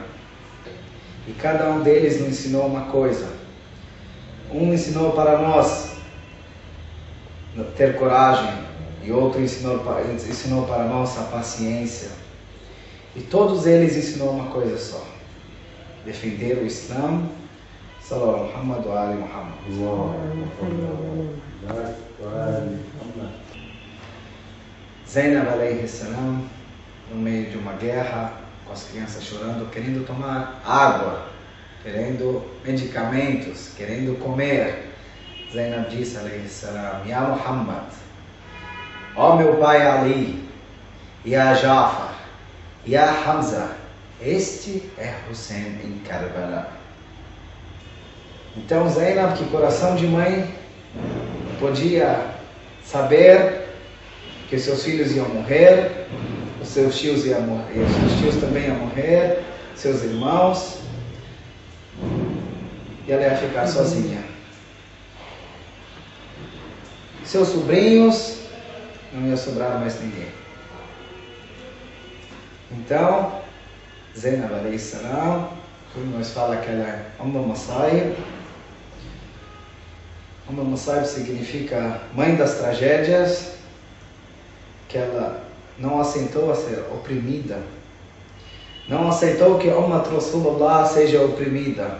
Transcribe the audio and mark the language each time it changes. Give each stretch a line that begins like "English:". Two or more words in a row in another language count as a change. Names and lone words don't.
Portuguese: E cada um deles nos ensinou uma coisa. Um ensinou para nós ter coragem, e outro ensinou para nós a paciência. E todos eles ensinou uma coisa só: defender o Islã.
Arabic: صلى الله محمد وآل محمد. زينب عليه السلام,
Portuguese: no meio de uma guerra, com as crianças chorando, querendo tomar água, querendo medicamentos, querendo comer. Zainab disse
Arabic: عليه السلام: يا محمد,
Portuguese: ó meu pai Ali,
Arabic: يا جعفر، يا حمزة,
Portuguese: este é Hussein em Karbala. Então Zainab, que coração de mãe, podia saber que seus filhos iam morrer, os seus tios iam morrer, os seus tios também iam morrer, seus irmãos, e ela ia ficar sozinha. Seus sobrinhos, não ia sobrar mais ninguém. Então,
Arabic: زينب عليه السلام,
Portuguese: como nós falamos que ela é Massaib. Massaib significa mãe das tragédias, que ela não aceitou a ser oprimida, não aceitou que
Arabic: أمة رسول الله
Portuguese: seja oprimida.